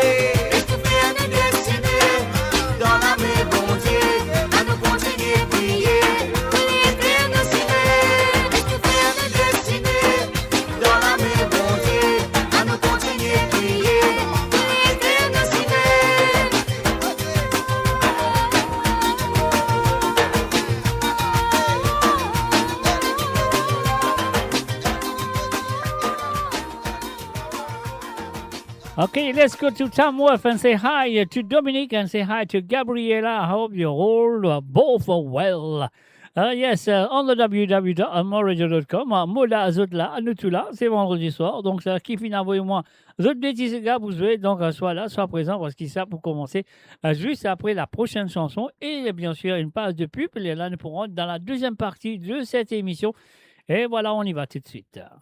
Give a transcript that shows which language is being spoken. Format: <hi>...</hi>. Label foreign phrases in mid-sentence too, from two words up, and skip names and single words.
<fr>Et tout faire nous destiner, dans la main bon Dieu, à nous continuer à prier, pour l'éternité. Et tout faire nous destiner, dans la main bon Dieu, à nous continuer à prier, pour l'éternité.</fr> <en>Okay, let's go to Tamworth and say hi to Dominic and say hi to Gabriela. I hope you're all both well. Yes, on the www.moradio.com.</en> <fr>Mola, Zotla, nous tous là, c'est vendredi soir. Donc, ça qui finit, envoyez-moi Zot Bétis gars, vous jouez. Donc, soit là, soit présent, parce qu'ils savent pour commencer juste après la prochaine chanson. Et bien sûr, une page de pub. Et là, nous pourrons être dans la deuxième partie de cette émission. Et voilà, on y va tout de suite.</fr>